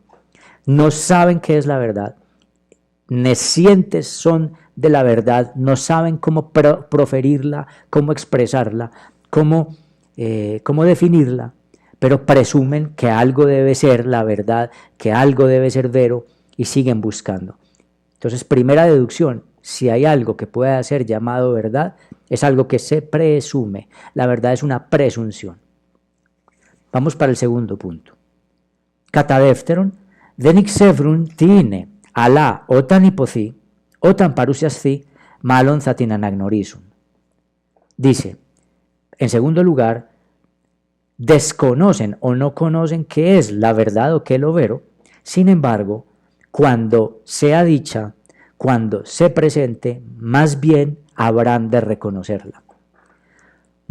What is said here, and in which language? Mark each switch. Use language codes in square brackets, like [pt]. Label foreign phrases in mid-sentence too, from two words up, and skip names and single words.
[es] No saben qué es la verdad, nescientes son de la verdad, no saben cómo proferirla, cómo expresarla, cómo definirla, pero presumen que algo debe ser la verdad, que algo debe ser vero y siguen buscando. Entonces, primera deducción, si hay algo que pueda ser llamado verdad, es algo que se presume. La verdad es una presunción. Vamos para el segundo punto. [el] Κατά δεύτερον, δεν ξέρουν τι είναι, αλλά όταν υποθεί, όταν παρουσιαστεί, μάλλον θα την αναγνωρίσουν. [es] Dice, en segundo lugar, desconocen o no conocen qué es la verdad o qué es lo vero, sin embargo, cuando sea dicha, cuando se presente, más bien habrán de reconocerla.